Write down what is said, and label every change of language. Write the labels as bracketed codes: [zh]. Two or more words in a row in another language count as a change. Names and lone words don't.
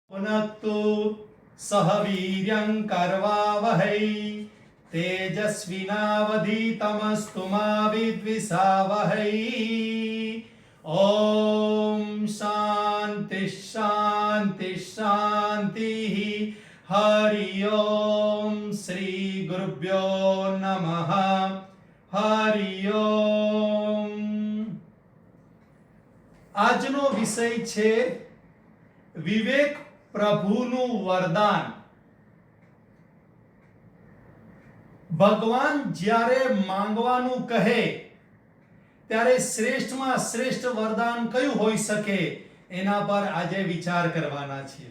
[sa] भुनक्तु सह वीर्यं करवावहै तेजस्विनावधीतमस्तु मा विद्विषावहै। ओम शांति शांति शांति। हरि ओम। श्री गुरुभ्यो नमः। हरि ओम। [gu] આજનો વિષય છે વિવેક પ્રભુનું વરદાન। ભગવાન જ્યારે માંગવાનું કહે ત્યારે શ્રેષ્ઠમાં શ્રેષ્ઠ વરદાન કયું હોઈ શકે એના પર આજે વિચાર કરવાના છીએ।